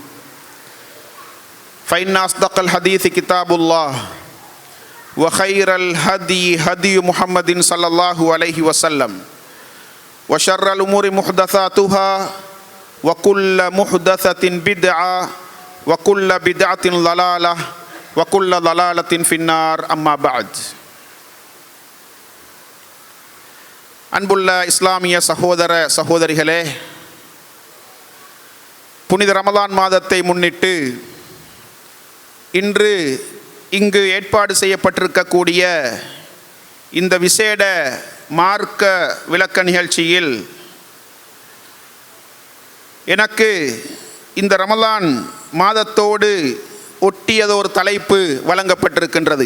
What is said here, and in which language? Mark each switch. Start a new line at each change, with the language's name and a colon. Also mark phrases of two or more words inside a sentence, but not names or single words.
Arabic: فإن أصدق الحديث كتاب الله وخير الهدي هدي محمد صلى الله عليه وسلم وشر الأمور محدثاتها وكل محدثة بدعة وكل بدعة ضلالة وكل ضلالة في النار أما بعد
Tamil: அன்புள்ள இஸ்லாமிய சகோதர சகோதரிகளே, புனித ரமலான் மாதத்தை முன்னிட்டு இன்று இங்கு ஏற்பாடு செய்யப்பட்டிருக்கக்கூடிய இந்த விசேட மார்க்க விளக்க நிகழ்ச்சியில் எனக்கு இந்த ரமலான் மாதத்தோடு ஒட்டியதொரு தலைப்பு வழங்கப்பட்டிருக்கின்றது.